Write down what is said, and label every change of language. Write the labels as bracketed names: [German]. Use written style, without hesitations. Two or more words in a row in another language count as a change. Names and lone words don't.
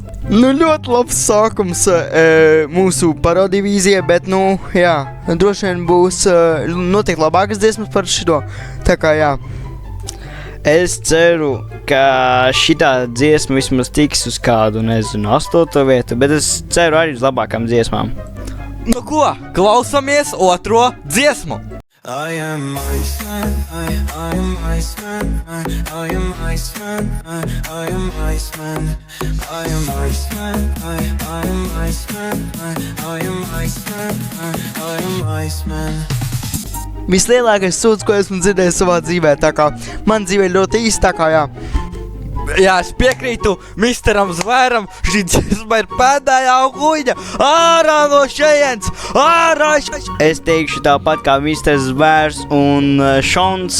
[Latvian] Nu, ļoti labs sākums mūsu parodivīzijai, bet, droši vien būs noteikti labākas dziesmas par šito. Tā kā, jā. Es ceru, ka šitā dziesma vismaz tiks uz kādu, 8. vietu, bet es ceru arī uz labākām dziesmām. Nu ko, klausamies otro dziesmu. [English] I am Iceman, I am Iceman, I am Iceman, I am Iceman, I am Iceman, I am Iceman, I am Iceman, I am Iceman. [Latvian] Vislielākais sūds, ko esmu dzirdējis savā dzīvē, tā kā man dzīvē ļoti īsti, tā kā, jā. Jā, es piekrītu misteram Zvēram, šī dziesma ir pēdējā huiņa. Ārā no šejienes, ārā! Es teikšu tāpat kā Misters Zvērs un Šons.